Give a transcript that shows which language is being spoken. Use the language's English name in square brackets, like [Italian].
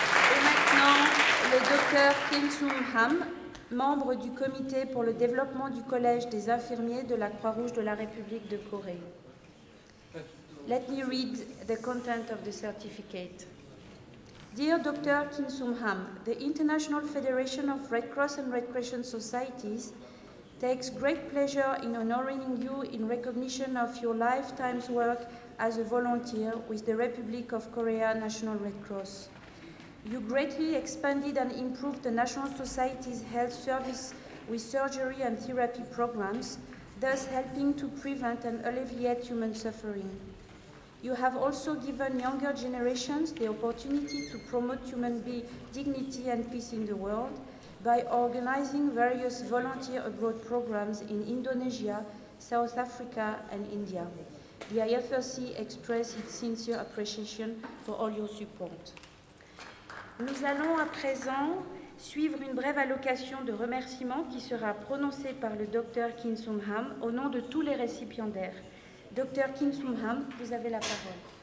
[French] Et maintenant, le docteur Kim Sung-ham, membre du comité pour le développement du Collège des infirmiers de la Croix-Rouge de la République de Corée. [English] Let me read the content of the certificate. Dear Dr. Kin Sum Ham, the International Federation of Red Cross and Red Crescent Societies takes great pleasure in honoring you in recognition of your lifetime's work as a volunteer with the Republic of Korea National Red Cross. You greatly expanded and improved the National Society's health service with surgery and therapy programs, thus helping to prevent and alleviate human suffering. You have also given younger generations the opportunity to promote human dignity and peace in the world by organizing various volunteer abroad programs in Indonesia, South Africa, and India. The IFRC expresses its sincere appreciation for all your support. [French] Nous allons à présent suivre une brève allocation de remerciements qui sera prononcée par le Dr Kin Sum Ham au nom de tous les récipiendaires. Dr Kin Sum Ham, vous avez la parole.